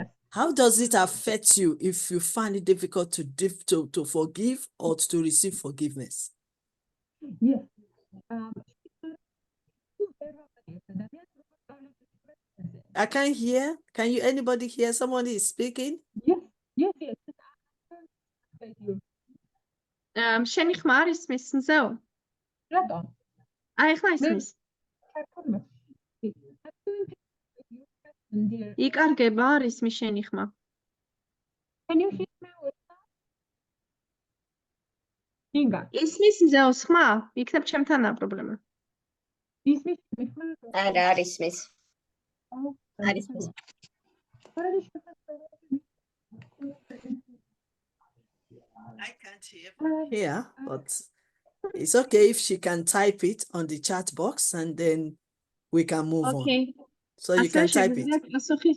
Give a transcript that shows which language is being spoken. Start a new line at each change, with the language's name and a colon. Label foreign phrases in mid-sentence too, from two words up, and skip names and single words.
English: How does it affect you if you find it difficult to forgive or to receive forgiveness? Yes. I can't hear. Can you, anybody hear? Somebody is speaking? Yes. Yes, yes.
Georgian: შენი ხმა არ ისმის მზეო? რატომ? აი ახლა ისმის. იკარგება არ ისმის შენი ხმა.
English: Can you hear me? Inga.
Georgian: ისმის მზეოს ხმა? იქნებ ჩემთანაა პრობლემა. ისმის ხმა? არა, არ ისმის. არ ისმის.
English: I can't hear here, but it's okay if she can type it on the chat box and then we can move on. So you can type it.